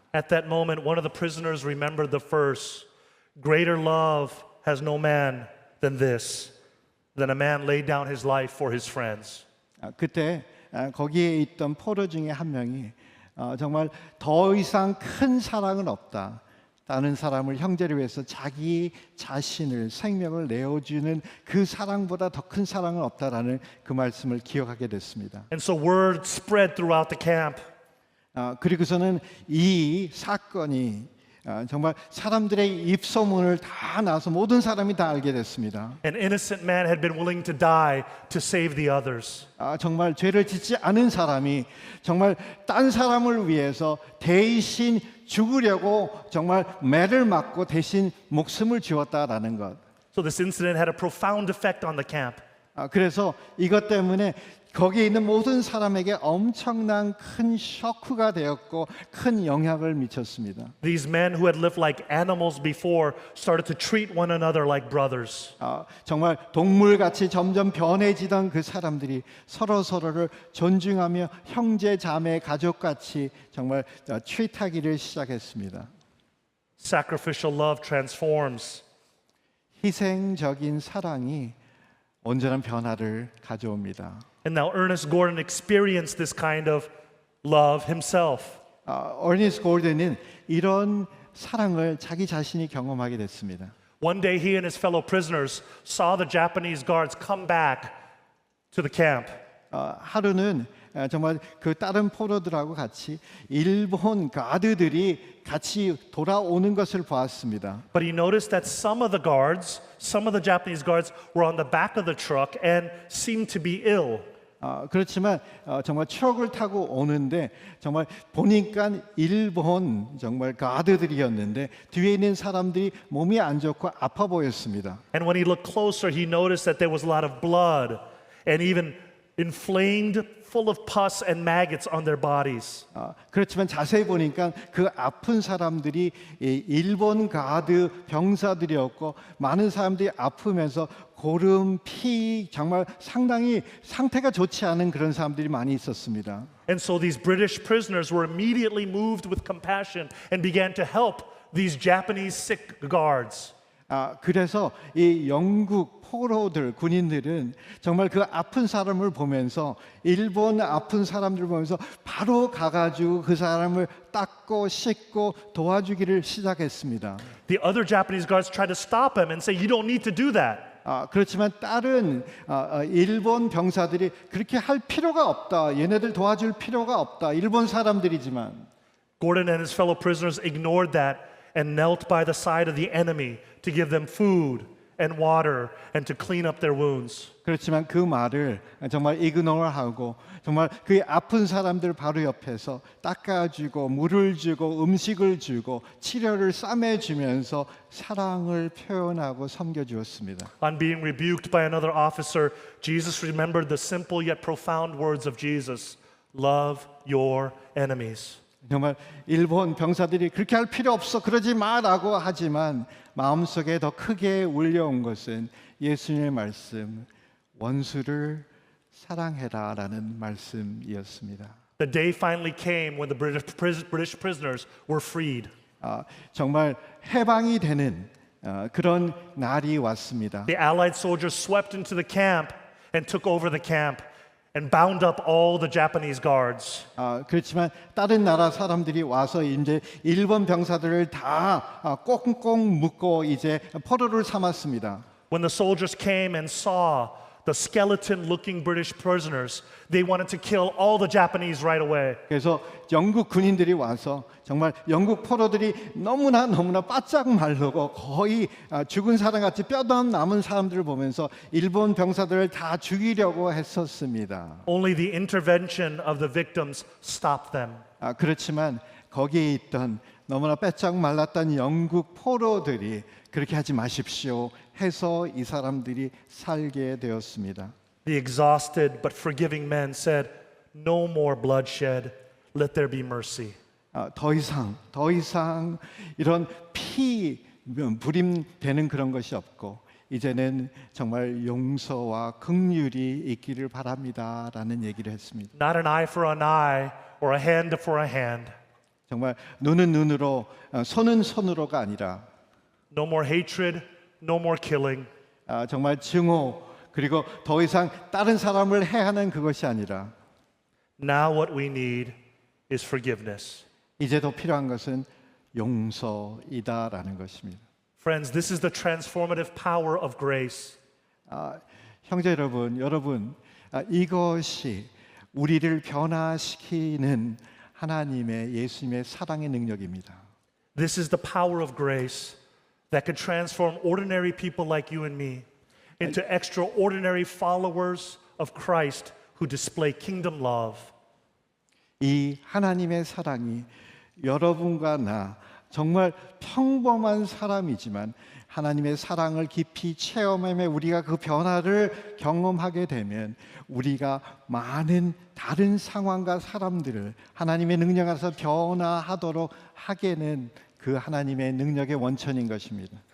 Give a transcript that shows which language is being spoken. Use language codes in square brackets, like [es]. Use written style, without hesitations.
[en] At that moment, one of the prisoners remembered the verse, "Greater love has no man than this, than a man laid down his life for his friends." [ko] 그때 거기에 있던 포로 중에 한 명이 정말 더 이상 큰 사랑은 없다. 다른 사람을 형제를 위해서 자기 자신을 생명을 내어주는 그 사랑보다 더 큰 사랑은 없다라는 그 말씀을 기억하게 됐습니다. [en] And so word spread throughout the camp. [ko] 그리고서는 이 사건이 정말 사람들의 입소문을 다 나서 모든 사람이 다 알게 됐습니다. [en] An innocent man had been willing to die to save the others. [ko] 정말 죄를 짓지 않은 사람이 정말 딴 사람을 위해서 대신 죽으려고 정말 매를 맞고 대신 목숨을 지었다라는 것. [en] So this incident had a profound effect on the camp. [ko] 그래서 이것 때문에 거기에 있는 모든 사람에게 엄청난 큰 쇼크가 되었고 큰 영향을 미쳤습니다. [en] These men who had lived like animals before started to treat one another like brothers. [ko] 정말 동물같이 점점 변해지던 그 사람들이 서로를 존중하며 형제 자매 가족같이 정말 트리트하기를 시작했습니다. [en] Sacrificial love transforms. [ko] 희생적인 사랑이 온전한 변화를 가져옵니다. [en] And now Ernest Gordon experienced this kind of love himself. [ko] 어니스트 골든은 이런 사랑을 자기 자신이 경험하게 됐습니다. [en] One day he and his fellow prisoners saw the Japanese guards come back to the camp. [ko] 하루는 정말 그 다른 포로들하고 같이 일본 가드들이 같이 돌아오는 것을 보았습니다. [en] But he noticed that some of the Japanese guards were on the back of the truck and seemed to be ill. [ko] 그렇지만 정말 트럭을 타고 오는데 정말 보니까 일본 정말 가드들이었는데 뒤에 있는 사람들이 몸이 안 좋고 아파 보였습니다. [en] And when he looked closer, he noticed that there was a lot of blood and even inflamed, full of pus and maggots on their bodies. [ko] 그렇지만 자세히 보니까 그 아픈 사람들이 이 일본 가드 병사들이었고 많은 사람들이 아프면서 고름, 피 정말 상당히 상태가 좋지 않은 그런 사람들이 많이 있었습니다. [en] And so these British prisoners were immediately moved with compassion and began to help these Japanese sick guards. [ko] 그래서 이 영국 포로들 군인들은 정말 그 아픈 사람을 보면서 일본 아픈 사람들 보면서 바로 가가지고 그 사람을 닦고 씻고 도와주기를 시작했습니다. [en] The other Japanese guards tried to stop him and say, "You don't need to do that." [ko] 그렇지만 다른 일본 병사들이 그렇게 할 필요가 없다. 얘네들 도와줄 필요가 없다. 일본 사람들이지만 [en] Gordon and his fellow prisoners ignored that and knelt by the side of the enemy to give them food and water and to clean up their wounds. [ko] 그렇지만 그 말을 정말 이그노어하고 정말 그 아픈 사람들 바로 옆에서 닦아주고 물을 주고 음식을 주고 치료를 싸매주면서 사랑을 표현하고 섬겨주었습니다. [en] On being rebuked by another officer, Jesus remembered the simple yet profound words of Jesus, "Love your enemies." [ko] 정말 일본 병사들이 그렇게 할 필요 없어 그러지 마라고 하지만 마음속에 더 크게 울려온 것은 예수님의 말씀 원수를 사랑해라라는 말씀이었습니다. [en] The day finally came when the British prisoners were freed. [ko] 정말 해방이 되는 그런 날이 왔습니다. [en] The Allied soldiers swept into the camp and took over the camp and bound up all the Japanese guards. [ko] 그렇지만 다른 나라 사람들이 와서 이제 일본 병사들을 다 꽁꽁 묶고 이제 포로를 삼았습니다. [en] When the soldiers came and saw the skeleton-looking British prisoners, they wanted to kill all the Japanese right away. [ko] 그래서 영국 군인들이 와서 정말 영국 포로들이 너무나 바짝 마르고 거의 죽은 사람같이 뼈도 남은 사람들을 보면서 일본 병사들을 다 죽이려고 했었습니다. [en] Only the intervention of the victims stopped them. [ko] 그렇지만 거기에 있던 너무나 빼짝 말랐던 영국 포로들이 그렇게 하지 마십시오 해서 이 사람들이 살게 되었습니다. [en] The exhausted but forgiving men said, "No more bloodshed. Let there be mercy." [ko] 더 이상 이런 피 부림되는 그런 것이 없고 이제는 정말 용서와 긍휼이 있기를 바랍니다라는 얘기를 했습니다. [en] Not an eye for an eye or a hand for a hand. [ko] 정말 눈은 눈으로 손은 손으로가 아니라 [en] No more hatred, no more killing. [ko] 정말 증오 그리고 더 이상 다른 사람을 해하는 그것이 아니라 [en] Now what we need is forgiveness. [ko] 이제 더 필요한 것은 용서이다라는 것입니다. [en] Friends, this is the transformative power of grace. [ko] 형제 여러분, 이것이 우리를 변화시키는 하나님의 예수님의 사랑의 능력입니다. [en] This is the power of grace that could transform ordinary people like you and me into extraordinary followers of Christ who display kingdom love. [ko] 이 하나님의 사랑이 여러분과 나 정말 평범한 사람이지만 하나님의 사랑을 깊이 체험하며 우리가 그 변화를 경험하게 되면 우리가 많은 다른 상황과 사람들을 하나님의 능력 안에서 변화하도록 하게는 그 하나님의 능력의 원천인 것입니다.